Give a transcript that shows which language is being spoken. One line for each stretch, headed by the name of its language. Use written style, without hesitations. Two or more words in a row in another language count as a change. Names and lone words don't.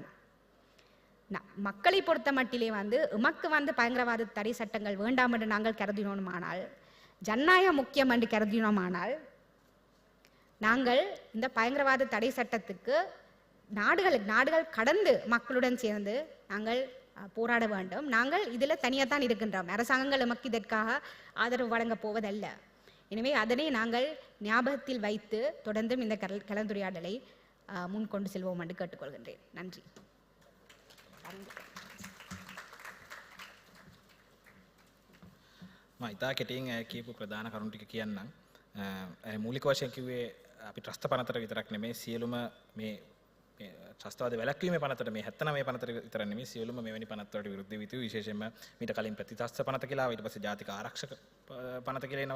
Tamil: மக்களை பொறுத்த மட்டிலே வந்து எமக்கு வந்து பயங்கரவாத தடை சட்டங்கள் வேண்டாம் என்று நாங்கள் கருதினோமானால், ஜனநாயகம் முக்கியம் என்று கருதினோமானால், நாங்கள் இந்த பயங்கரவாத தடை சட்டத்துக்கு நாடுகள் கடந்து மக்களுடன் சேர்ந்து நாங்கள் போராட வேண்டும். நாங்கள் இதில் தனியாக தான் இருக்கின்றோம். அரசாங்கங்கள் எமக்கு இதற்காக ஆதரவு வழங்கப் போவதல்ல. எனவே அதனை நாங்கள் ஞாபகத்தில் வைத்து தொடர்ந்தும் இந்த கலந்துரையாடலை முன் கொண்டு செல்வோம் என்று கேட்டுக்கொள்கின்றேன். நன்றி.
Sinhala: ඉතා කෙටියෙන් කියපු ප්‍රධාන කරුණු ටික කියන්නම්. මූලික වශයෙන් කිව්වේ අපි ත්‍රස්ත පනතට විතරක් නෙමෙයි සියලුම මේ ත්‍රස්තවාද වැළැක්වීමේ පනතට මේ 79 පනතට විතර නෙමෙයි සියලුම මෙවැනි පනත් වලට විරුද්ධ විතු විශේෂයෙන්ම මීට කලින් ප්‍රතිත්‍රස්ත පනත කියලා ඊට පස්සේ ජාතික ආරක්ෂක පනත කියලා එනවා.